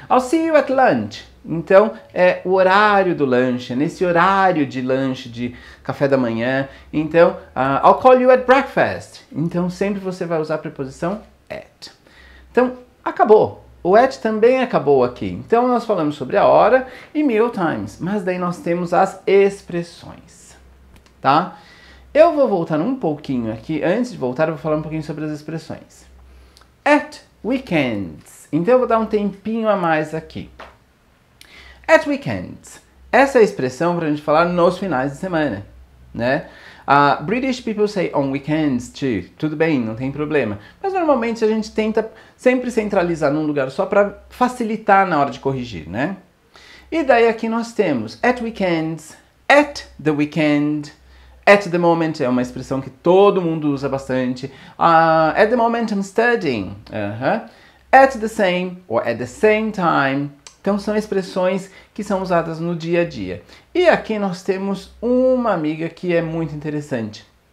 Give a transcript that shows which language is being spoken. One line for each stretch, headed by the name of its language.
English: I'll see you at lunch.
Portuguese: Então, é o horário do lanche, nesse horário de lanche, de café da manhã. Então,
English: I'll call you at breakfast.
Portuguese: Então, sempre você vai usar a preposição at. Então, acabou. O at também acabou aqui. Então, nós falamos sobre a hora e meal times. Mas daí nós temos as expressões, tá? Eu vou voltar um pouquinho aqui. Antes de voltar, eu vou falar um pouquinho sobre as expressões. At weekends. Então, eu vou dar um tempinho a mais aqui. At weekends. Essa é a expressão para a gente falar nos finais de semana, né?
English: British people say on weekends too.
Portuguese: Tudo bem, não tem problema. Mas normalmente a gente tenta sempre centralizar num lugar só para facilitar na hora de corrigir, né? E daí aqui nós temos at weekends, at the weekend, at the moment é uma expressão que todo mundo usa bastante.
English: At the moment I'm studying. At the same or at the same time.
Portuguese: Então, são expressões que são usadas no dia a dia. E aqui nós temos uma amiga que é muito interessante.